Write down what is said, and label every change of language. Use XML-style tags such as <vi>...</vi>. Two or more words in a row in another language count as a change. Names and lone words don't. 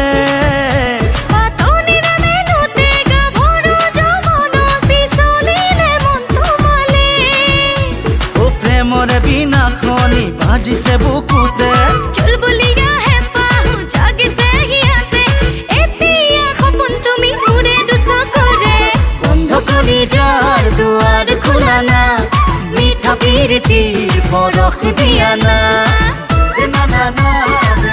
<as>পাতনিৰে মেলোতে গাভৰু যৌৱনৰ পিছলিলে মন তোমালে। ও প্রেমরে বিনা খনি বাজিছে বুকুতে, চুলবুলিয়া হেঁপাহো জাগিছে হিয়াতে, এতিয়া সপোন তুমি মোৰে দুচকুৰে।</as> <bn>বন্ধ কলিজার দুয়ার খোলা না, মিঠা পিরিতির পরখ দিয়া না। না না না</bn>